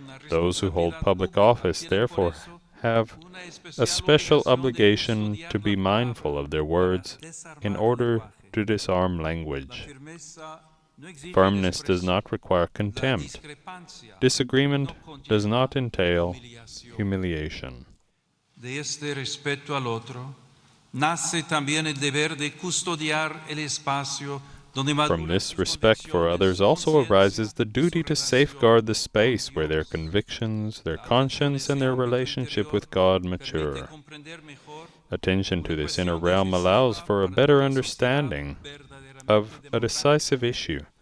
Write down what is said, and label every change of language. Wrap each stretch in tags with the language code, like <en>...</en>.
<en>Those who hold public office, therefore, have a special obligation to be mindful of their words in order to disarm language. Firmness does not require contempt. Disagreement does not entail humiliation.</en> <es>De este respeto al otro, nace también el deber de custodiar el espacio.</es> <en>From this respect for others also arises the duty to safeguard the space where their convictions, their conscience, and their relationship with God mature. Attention to this inner realm allows for a better understanding of a decisive issue,</en>